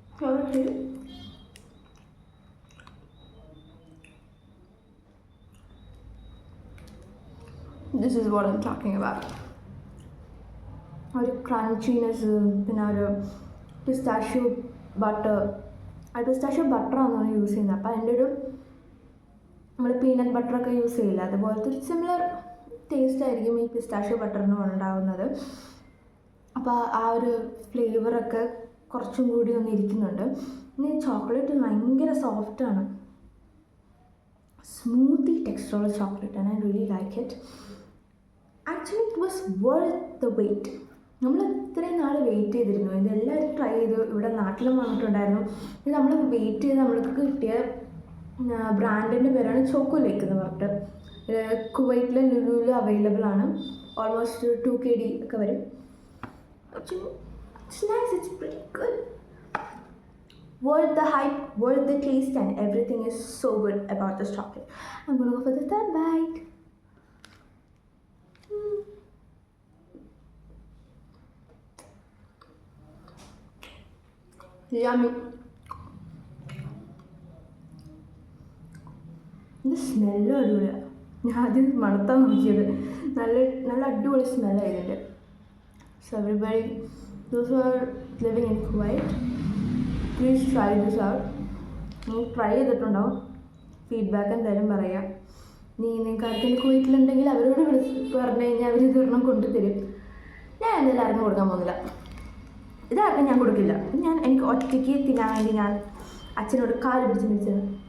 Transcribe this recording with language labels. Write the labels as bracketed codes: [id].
[en] Okay. This is what I'm talking about. [ml] ഒരു crunchiness, പിന്നെ ഒരു പിസ്താഷ്യോ ബട്ടർ. ആ പിസ്താഷ്യോ ബട്ടറാണ് യൂസ് ചെയ്യുന്നത്. അപ്പോൾ അതിൻ്റെ ഒരു നമ്മൾ പീനട്ട് ബട്ടറൊക്കെ യൂസ് ചെയ്യില്ല, അതുപോലത്തെ ഒരു സിമിലർ ടേസ്റ്റ് ആയിരിക്കും ഈ പിസ്താഷ്യോ ബട്ടറിന് ഉണ്ടാകുന്നത്. അപ്പോൾ ആ ഒരു ഫ്ലേവറൊക്കെ കുറച്ചും കൂടി ഒന്ന് ഇരിക്കുന്നുണ്ട്. പിന്നെ ചോക്ലേറ്റ് ഭയങ്കര സോഫ്റ്റാണ്, സ്മൂത്തി ടെക്സ്ചറുള്ള ചോക്ലേറ്റ് ആണ്. [en] I really like it. Actually it was worth the wait. [ml] നമ്മൾ ഇത്രയും നാൾ വെയിറ്റ് ചെയ്തിരുന്നു, ഇതെല്ലാവരും ട്രൈ ചെയ്തു. ഇവിടെ നാട്ടിലും വന്നിട്ടുണ്ടായിരുന്നു. ഇത് നമ്മൾ വെയിറ്റ് ചെയ്ത് നമ്മൾക്ക് കിട്ടിയ ബ്രാൻഡിൻ്റെ പേരാണ് ചോക്കോലേക്ക് എന്ന് പറഞ്ഞിട്ട്. കുവൈറ്റിലെ ലുലുവിൽ അവൈലബിൾ ആണ്. ഓൾമോസ്റ്റ് 2 kg ഒക്കെ വരും. [en] It's nice, it's pretty good. Worth the hype, worth the taste, and everything is so good about this chocolate. I'm gonna go for the third bite. Yummy. [ml] ഇത് സ്മെല്ലും അടിപൊളിയാണ്. ഞാൻ ആദ്യം മണത്താൻ നോക്കിയത്, നല്ല അടിപൊളി സ്മെല്ലായതിൻ്റെ. [en] So everybody, those who are living in Kuwait, please try this out. [ml] നീ try ചെയ്തിട്ടുണ്ടാവും, ഫീഡ്ബാക്ക് എന്തായാലും പറയാം. നിങ്ങൾക്ക് ആർക്കെങ്കിലും കുവൈറ്റിലുണ്ടെങ്കിൽ അവരോട് പറഞ്ഞു കഴിഞ്ഞാൽ അവർ ഇതൊരെണ്ണം കൊണ്ടുതരും. ഞാൻ എന്തായാലും ആർക്കും കൊടുക്കാൻ പോകുന്നില്ല. ഇതാർക്കും ഞാൻ കൊടുക്കില്ല. എനിക്ക് ഒറ്റയ്ക്ക് തിന്നാൻ വേണ്ടി ഞാൻ അച്ഛനോട് കാല് പിടിച്ച് മേടിച്ചത്.